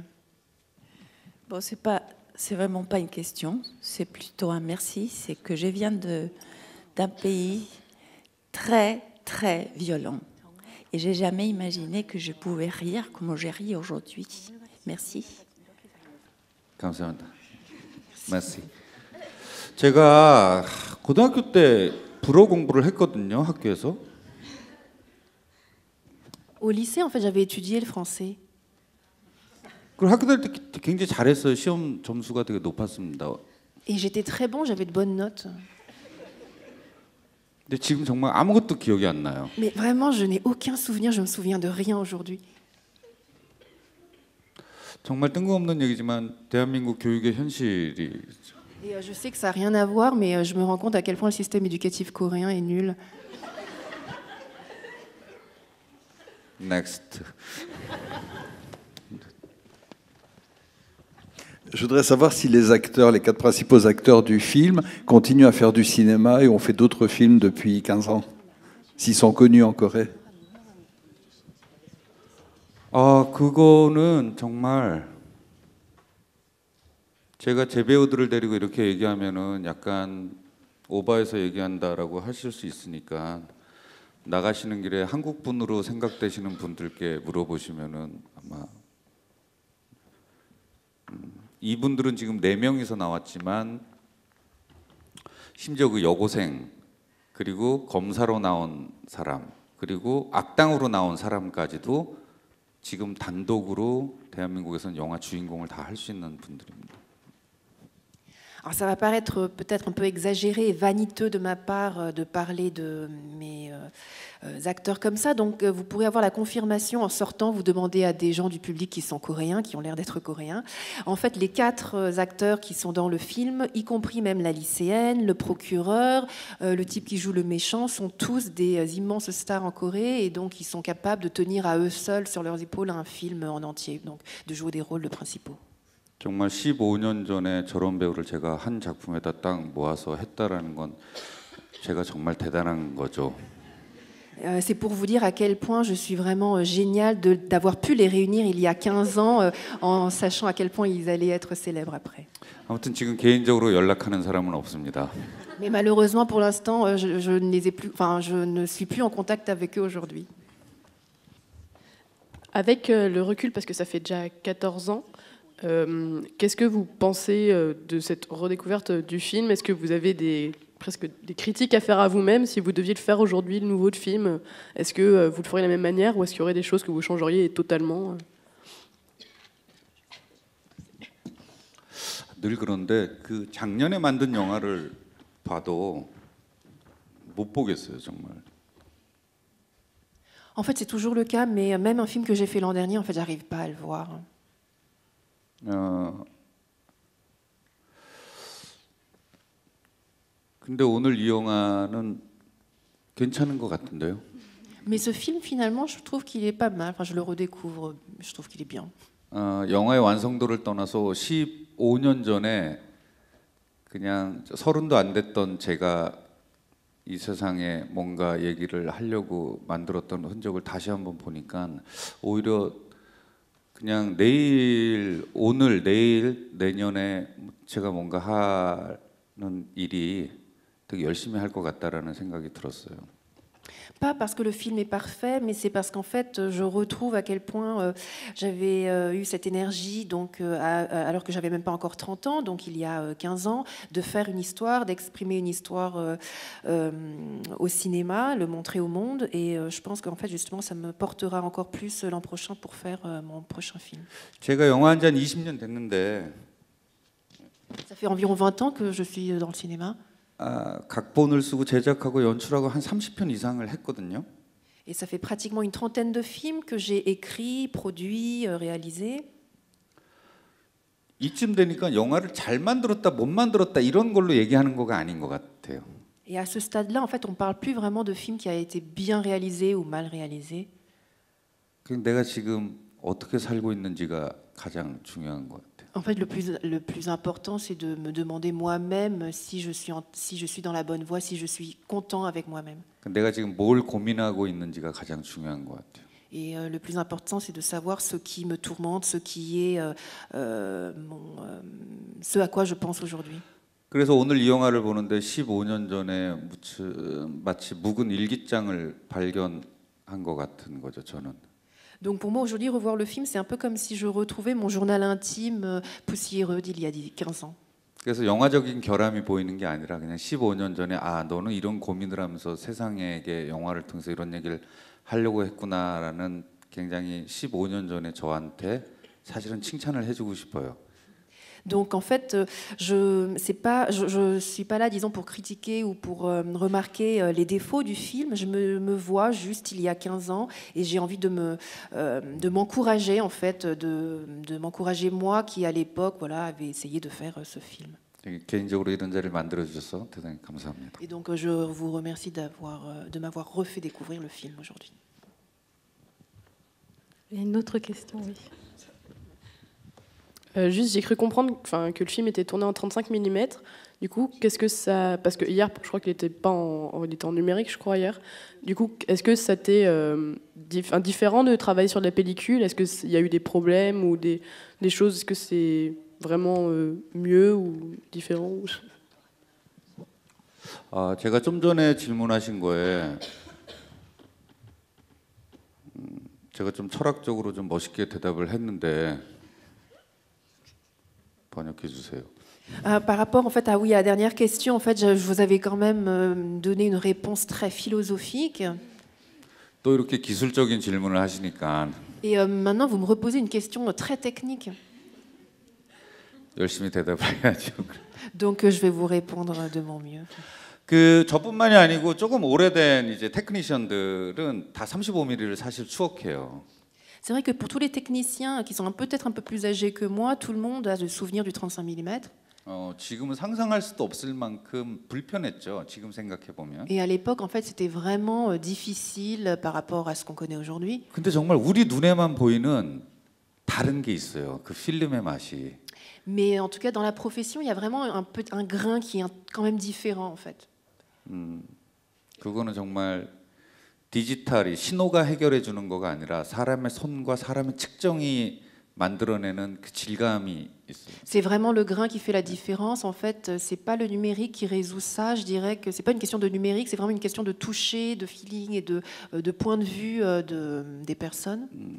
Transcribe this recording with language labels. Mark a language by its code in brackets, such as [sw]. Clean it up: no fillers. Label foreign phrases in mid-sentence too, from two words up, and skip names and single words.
[fr] Bon, c'est vraiment pas une question, c'est plutôt un merci. C'est que je viens d'un pays très, très violent. Et j'ai jamais imaginé que je pouvais rire comme j'ai ri aujourd'hui. Merci. [ko] 감사합니다. merci. 제가 고등학교 때 불어 공부를 했거든요, 학교에서. [fr] Au lycée, en fait, j'avais étudié le français. [ko] 그리고 학교 다닐 때 굉장히 잘했어요. 시험 점수가 되게 높았습니다. [fr] Et j'étais très bon, j'avais de bonnes notes. [ko] 근데 지금 정말 아무것도 기억이 안 나요. [fr] Mais vraiment, je n'ai aucun souvenir, je me souviens de rien aujourd'hui. [ko] 정말 뜬금없는 얘기지만 대한민국 교육의 현실이 [fr] Et je sais que ça n'a rien à voir, mais je me rends compte à quel point le système éducatif coréen est nul. next. Je voudrais savoir si les acteurs, les 4 principaux acteurs du film, continuent à faire du cinéma et ont fait d'autres films depuis 15 ans, s'ils sont connus en Corée. [ko] 그거는 정말 제가 제 배우들을 데리고 이렇게 얘기하면은 약간 오바해서 얘기한다라고 하실 수 있으니까 나가시는 길에 한국 분으로 생각되시는 분들께 물어보시면은 아마 이분들은 지금 4명이서 나왔지만 심지어 그 여고생 그리고 검사로 나온 사람 그리고 악당으로 나온 사람까지도 지금 단독으로 대한민국에서는 영화 주인공을 다 할 수 있는 분들입니다. [fr] Alors ça va paraître peut-être un peu exagéré et vaniteux de ma part de parler de mes acteurs comme ça. Donc vous pourrez avoir la confirmation en sortant, vous demandez à des gens du public qui sont coréens, qui ont l'air d'être coréens. En fait, les 4 acteurs qui sont dans le film, y compris même la lycéenne, le procureur, le type qui joue le méchant, sont tous des immenses stars en Corée et donc ils sont capables de tenir à eux seuls sur leurs épaules un film en entier, donc de jouer des rôles principaux. [ko] 정말 15년 전에 저런 배우를 제가 한 작품에다 딱 모아서 했다라는 건 제가 정말 대단한 거죠. [fr] C'est pour vous dire à quel point je suis vraiment géniale d'avoir pu les réunir il y a 15 ans en sachant à quel point ils allaient être célèbres après. [ko] 아무튼 지금 개인적으로 연락하는 사람은 없습니다. [fr] Mais malheureusement pour l'instant je ne les ai plus, enfin je ne suis plus en contact avec eux aujourd'hui. Avec le recul, parce que ça fait déjà 14 ans, qu'est-ce que vous pensez de cette redécouverte du film? Est-ce que vous avez presque des critiques à faire à vous-même si vous deviez le faire aujourd'hui, le nouveau film? Est-ce que vous le feriez de la même manière ou est-ce qu'il y aurait des choses que vous changeriez totalement? [ko] 늘 그런데 그 작년에 만든 영화를 봐도 못 보겠어요, 정말. [fr] En fait, c'est toujours le cas, mais même un film que j'ai fait l'an dernier, en fait, j'arrive pas à le voir. [ko] 근데 오늘 이 영화는 괜찮은 것 같은데요. [fr] Mais ce film, finalement, je trouve qu'il est pas mal. Enfin, je le redécouvre, je trouve qu'il est bien. [ko] 영화의 완성도를 떠나서 15년 전에 그냥 30도 안 됐던 제가 이 세상에 뭔가 얘기를 하려고 만들었던 흔적을 다시 한번 보니까 오히려 그냥 내일, 오늘, 내일, 내년에 제가 뭔가 하는 일이 되게 열심히 할 것 같다라는 생각이 들었어요. [fr] Pas parce que le film est parfait, mais c'est parce qu'en fait, je retrouve à quel point j'avais eu cette énergie, donc, alors que j'avais même pas encore 30 ans, donc il y a 15 ans, de faire une histoire, d'exprimer une histoire au cinéma, le montrer au monde. Et je pense qu'en fait, justement, ça me portera encore plus l'an prochain pour faire mon prochain film. [ko] 제가 영화 한 지 한 20년 됐는데 [fr] Ça fait environ 20 ans que je suis dans le cinéma. [ko] 각본을 쓰고 제작하고 연출하고 한 30편 이상을 했거든요. [fr] Et ça fait pratiquement une trentaine de films que j'ai écrits, produits, réalisés. [ko] 이쯤 되니까 영화를 잘 만들었다 못 만들었다 이런 걸로 얘기하는 거가 아닌 것 같아요. [fr] Et à ce stade-là, en fait, on ne parle plus vraiment de film qui a été bien réalisé ou mal réalisé. [ko] 내가 지금 어떻게 살고 있는지가 가장 중요한 것 같아요. [fr] En fait, le plus important, c'est de me demander moi-même si je suis dans la bonne voie, si je suis content avec moi-même. [ko] 내가 지금 뭘 고민하고 있는지가 가장 중요한 것 같아요. [fr] Et le plus important, c'est de savoir ce qui me tourmente, ce qui est ce à quoi je pense aujourd'hui. [ko] 그래서 오늘 이 영화를 보는데 15년 전에 마치 묵은 일기장을 발견한 것 같은 거죠, 저는. [fr] Donc pour moi, aujourd'hui, revoir le film, c'est un peu comme si je retrouvais mon journal intime poussiéreux d'il y a 15 ans. [ko] 그래서 영화적인 결함이 보이는 게 아니라 그냥 15년 전에 아, 너는 이런 고민을 하면서 세상에게 영화를 통해서 이런 얘기를 하려고 했구나라는 굉장히 15년 전에 저한테 사실은 칭찬을 해주고 싶어요. [fr] Donc en fait, je suis pas là, disons, pour critiquer ou pour remarquer les défauts du film. Je me vois juste il y a 15 ans et j'ai envie de m'encourager, en fait, de m'encourager moi qui à l'époque, voilà, avait essayé de faire ce film. [ko] 개인적으로 이런 자리를 만들어 주셔서 대단히 감사합니다. [fr] Et donc je vous remercie de m'avoir refait découvrir le film aujourd'hui. Il y a une autre question, oui. Juste, j'ai cru comprendre que le film était tourné en 35 mm. Du coup, qu'est-ce que ça... Parce que hier, je crois qu'il était en numérique, je crois, hier. Du coup, est-ce que c'était différent de travailler sur la pellicule? Est-ce qu'il y a eu des problèmes ou des choses? Est-ce que c'est vraiment mieux ou différent? [ko] 제가 좀 전에 질문하신 거에 제가 좀 철학적으로 좀 멋있게 대답을 했는데 번역해 주세요. [fr] Par rapport en fait à la dernière question, en fait, je vous avais quand même donné une réponse très philosophique. [ko] 또 이렇게 기술적인 질문을 하시니까 [fr] Et maintenant, vous me reposez une question très technique. [ko] 열심히 대답해야죠. [fr] Donc, je vais vous répondre de mon mieux. [ko] 저뿐만이 아니고 조금 오래된 이제 테크니션들은 다 35mm를 사실 추억해요. [fr] C'est vrai que pour tous les techniciens qui sont peut-être un peu plus âgés que moi, tout le monde a le souvenir du 35 mm. [ko] 지금은 상상할 수도 없을 만큼 불편했죠. 지금 생각해 보면. [fr] Et à l'époque, en fait, c'était vraiment difficile par rapport à ce qu'on connaît aujourd'hui. [ko] 근데 정말 우리 눈에만 보이는 다른 게 있어요. 그 필름의 맛이. [fr] Mais en tout cas, dans la profession, il y a vraiment un grain qui est quand même différent, en fait. [ko] 그거는 정말 디지털이 신호가 해결해 주는 거가 아니라 사람의 손과 사람의 측정이 만들어내는 그 질감이 있어요. [fr] C'est vraiment le grain qui fait la différence. En fait, c'est pas le numérique qui résout ça. Je dirais que c'est pas une question de numérique, c'est vraiment une question de toucher, de feeling et de point de vue des personnes.